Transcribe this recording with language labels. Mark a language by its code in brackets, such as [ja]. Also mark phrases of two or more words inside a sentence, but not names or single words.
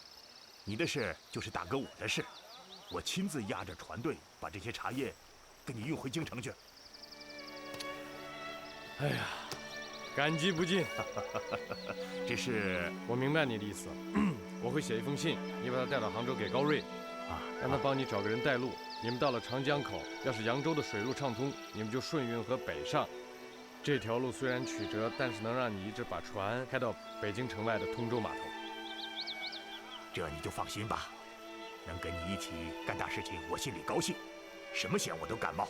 [zh] 你的事就是大哥我的事，我親自押着船隊把這些茶葉給你運回京城去。哎呀，感激不盡。這是我明白你的意思，我會寫一封信，你把它帶到杭州給高瑞，讓他幫你找個人帶路。你們到了長江口，要是揚州的水路暢通，你們就順運河北上。這條路雖然曲折，但是能讓你一直把船開到北京城外的通州碼頭。這你就放心吧，能跟你一起幹大事情，我心裡高興，什麼險我都敢冒。